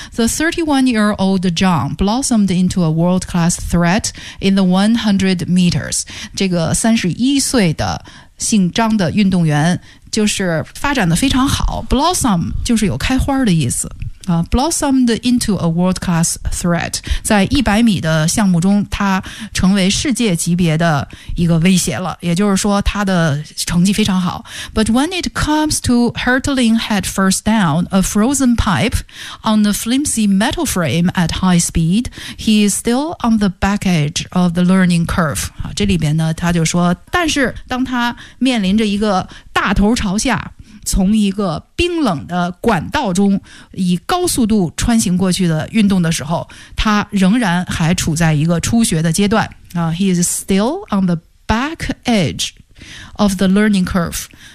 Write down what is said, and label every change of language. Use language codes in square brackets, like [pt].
[en] The 31-year-old John blossomed into a world-class threat in the 100 meters， [zh] 这个31岁的姓张的运动员就是发展的非常好。 [en] blossom [zh] 就是有开花的意思 [en] blossomed into a world-class threat. [zh] 在100米的项目中，他成为世界级别的一个威胁了，也就是说他的成绩非常好。 [en] But when it comes to hurtling head first down a frozen pipe on a flimsy metal frame at high speed, he is still on the back edge of the learning curve. [zh] 这里边呢，他就说，但是当他面临着一个大头朝下从一个冰冷的管道中以高速度穿行过去的运动的时候，他仍然还处在一个初学的阶段。 [en] He is still on the back edge of the learning curve.